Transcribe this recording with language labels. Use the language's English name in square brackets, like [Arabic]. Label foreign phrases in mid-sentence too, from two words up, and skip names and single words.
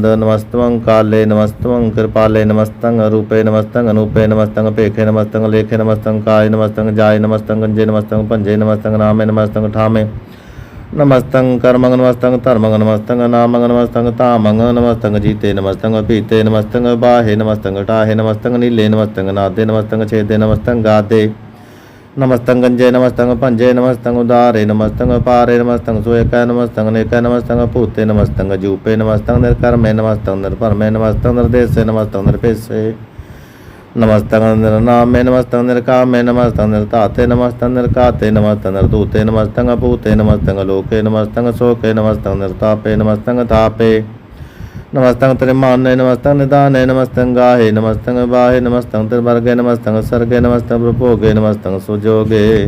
[Braj] ਨਮਸਤਵੰ ਕਾਲੇ ਨਮਸਤਵੰ ਕਿਰਪਾਲੇ ਨਮਸਤੰ ਰੂਪੇ ਨਮਸਤੰ ਅਨੂਪੇ ਨਮਸਤੰ ਭੇਖੇ ਨਮਸਤੰ ਲੇਖੇ ਨਮਸਤੰ ਕਾਏ ਨਮਸਤੰ ਜਾਏ ਨਮਸਤੰ ਗੰਜੇ ਨਮਸਤੰ ਭੰਜੇ ਨਮਸਤੰ ਨਾਮੇ ਨਮਸਤੰ ਠਾਮੇ ਨਮਸਤੰ ਕਰਮੰਗ ਨਮਸਤੰ ਧਰਮੰਗ ਨਮਸਤੰ ਨਾਮੰਗ ਨਮਸਤੰ ਧਾਮੰਗ ਨਮਸਤੰ ਜੀਤੇ ਨਮਸਤੰ ਪੀਤੇ ਨਮਸਤੰ ਬਾਹੇ ਨਮਸਤੰ ਟਾਹੇ ਨਮਸਤੰ ਨੀਲੇ ਨਮਸਤੰ ਨਾਦੇ ਨਮਸਤੰ ਛੇਦੇ ਨਮਸਤੰ ਗਾਦੇ नमस्तं गंजे नमस्तं पंजे नमस्तं उदारे नमस्तं पारे नमस्तं सुएकै नमस्तं नेकै नमस्तं भूते नमस्तं जूपे नमस्तं निर्कर्मे नमस्तं निर्भरमे नमस्तं निर्देशे नमस्तं निर्पेशे नमस्तं निर्नामे नमस्तं निर्कामे नमस्तं निर्ताते नमस्तं निर्काते नमस्तं निर्दूते नमस्तं भूते नमस्तं लोके नमस्तं शोके नमस्तं निर्तापे नमस्तं तापे नमस्तं त्रिमाने नमस्तं निदाने नमस्तं गाहे नमस्तं बाहे नमस्तं त्रिवर्गे नमस्तं सर्गे नमस्तं प्रभोगे नमस्तं सुजोगे